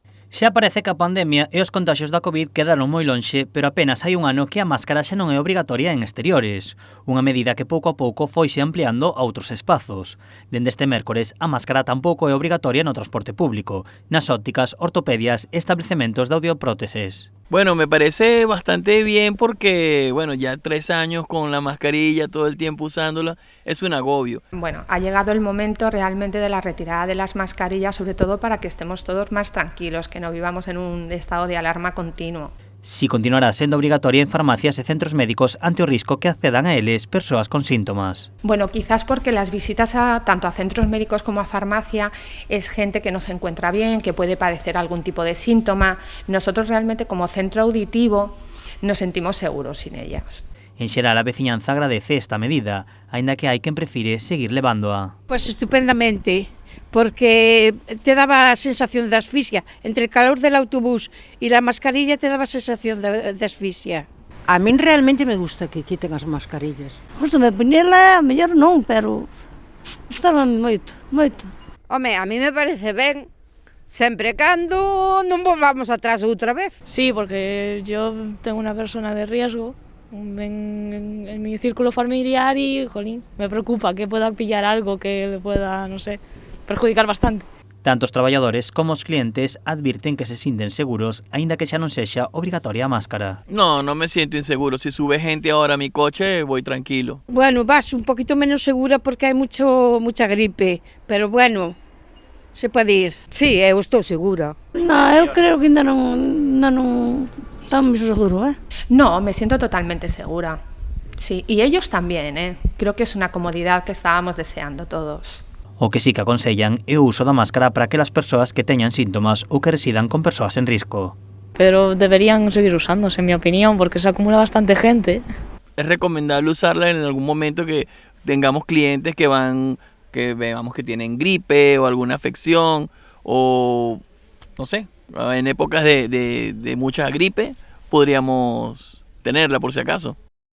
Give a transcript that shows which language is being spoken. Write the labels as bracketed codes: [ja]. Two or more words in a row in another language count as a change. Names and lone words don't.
[gl] Xa parece que a pandemia e os contaxios da Covid quedaron moi lonxe, pero apenas hai un ano que a máscara xa non é obrigatoria en exteriores, unha medida que pouco a pouco foise ampliando a outros espazos. Dende este mércores, a máscara tampouco é obrigatoria no transporte público, nas ópticas, ortopedias e establecementos de audiopróteses. [es] Bueno, me parece bastante bien porque, bueno, ya 3 años con la mascarilla, todo el tiempo usándola, es un agobio. Bueno, ha llegado el momento realmente de la retirada de las mascarillas, sobre todo para que estemos todos más tranquilos, que no vivamos en un estado de alarma continuo. [gl] Si continuará sendo obrigatoria en farmacias e centros médicos ante o risco que accedan a eles persoas con síntomas. [es] Bueno, quizás porque las visitas tanto a centros médicos como a farmacia es gente que no se encuentra bien, que puede padecer algún tipo de síntoma. Nosotros realmente como centro auditivo nos sentimos seguros sin ellas. [gl] En xeral, a veciñanza agradece esta medida, aínda que hai quen prefire seguir levándoa. Pois estupendamente, porque te daba a sensación de asfixia. [es] Entre el calor del autobús y la mascarilla [gl] te daba a sensación de asfixia. A min realmente me gusta que quiten as mascarillas. Gústame poñela, a mellor non, pero gustaba moito, moito. Home, a mí me parece ben, sempre cando non volvamos atrás outra vez. [es] Sí, porque yo tengo una persona de riesgo en mi círculo familiar y, jolín, me preocupa que pueda pillar algo que le pueda, no sé, perjudicar bastante. [gl] Tanto os traballadores como os clientes advirten que se sinten seguros, aínda que xa non sexa obrigatoria a máscara. [es] No me siento inseguro. Si sube gente ahora a mi coche, voy tranquilo. Bueno, vas un poquito menos segura porque hai mucha gripe, [gl] pero bueno, se pode ir. Sí, eu estou segura. Non, eu creo que ainda non estamos seguros, [es] No, me siento totalmente segura. Sí, y ellos también, Creo que es una comodidad que estábamos deseando todos. [gl] O que sí que aconsellan é o uso da máscara para aquelas persoas que teñan síntomas ou que residan con persoas en risco. [es] Pero deberían seguir usándose, en mi opinión, porque se acumula bastante gente. Es recomendable usarla en algún momento que tengamos clientes que veamos que tienen gripe o alguna afección o, no sé, en épocas de mucha gripe podríamos tenerla por si acaso.